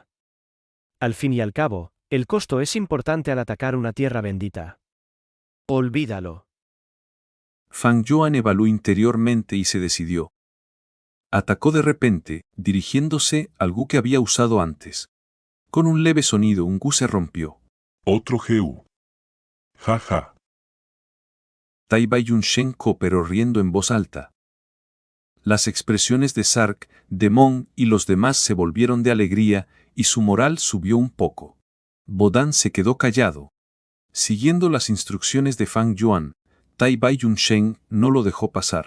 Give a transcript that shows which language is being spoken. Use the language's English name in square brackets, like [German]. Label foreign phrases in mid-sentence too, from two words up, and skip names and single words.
[Spanish] Al fin y al cabo, el costo es importante al atacar una tierra bendita. Olvídalo. Fang Yuan evaluó interiormente y se decidió. Atacó de repente, dirigiéndose al Gu que había usado antes. Con un leve sonido un Gu se rompió. Otro GU. Ja ja. Tai Bai Yunsheng cooperó riendo en voz alta. Las expresiones de Shark Demon y los demás se volvieron de alegría y su moral subió un poco. Bodan se quedó callado. Siguiendo las instrucciones de Fang Yuan, Tai Bai Yunsheng no lo dejó pasar.